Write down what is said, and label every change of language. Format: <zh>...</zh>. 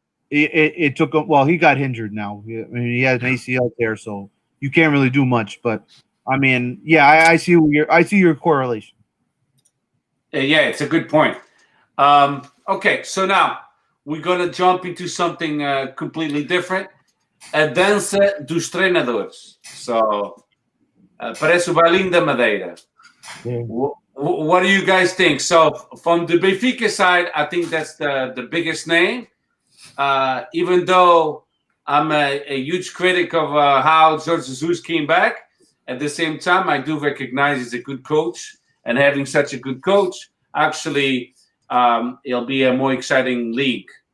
<en>It took him. Well, he got injured now. I mean, he had an ACL there, so you can't really do much. But I mean, yeah, I see your correlation. Yeah, it's a good point. Okay, so now we're gonna jump into something completely different.</en> <pt>A dança dos treinadores.</pt> <en>So.</en> <pt>Parece o bailinho da Madeira.</pt> <en>Yeah. What do you guys think? So from the Benfica side, I think that's the biggest name. Even though I'm a huge critic of how Jorge Jesus came back, at the same time, I do recognize he's a good coach. And having such a good coach, actually, it'll be a more exciting league.</en>